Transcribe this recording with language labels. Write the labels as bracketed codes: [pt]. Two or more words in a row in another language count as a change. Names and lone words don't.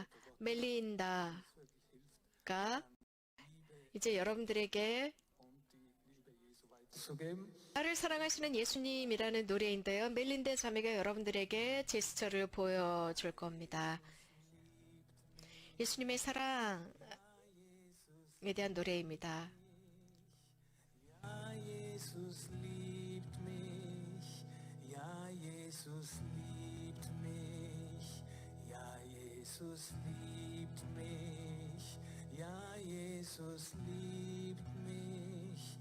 [ko] 멜린다가 이제 여러분들에게 나를 사랑하시는 예수님이라는 노래인데요. 멜린다 자매가 여러분들에게 제스처를 보여줄 겁니다. 예수님의 사랑에 대한 노래입니다. [de] Ja, Jesus liebt mich. Ja, Jesus liebt mich. Ja, Jesus liebt mich. Ja, Jesus liebt mich.